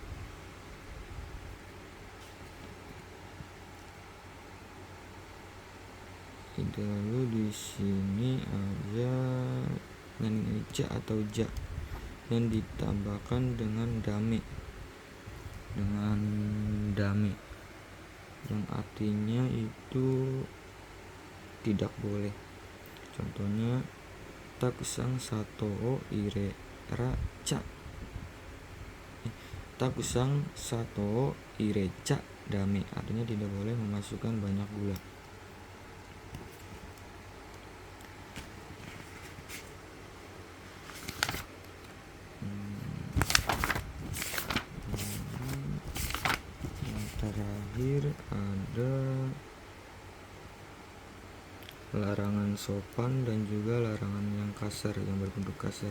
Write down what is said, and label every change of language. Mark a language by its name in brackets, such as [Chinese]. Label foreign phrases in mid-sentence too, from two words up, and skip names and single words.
[Indonesian] Lalu di sini ada [Japanese] なにじゃ [Indonesian] atau ja yang ditambahkan dengan dame, yang artinya itu tidak boleh. [Japanese] Contohnya たくさん砂糖を入れちゃ、たくさん砂糖を入れちゃだめ, [Indonesian] artinya tidak boleh memasukkan banyak gula. Yang terakhir ada larangan sopan dan juga larangan yang kasar, yang berbentuk kasar.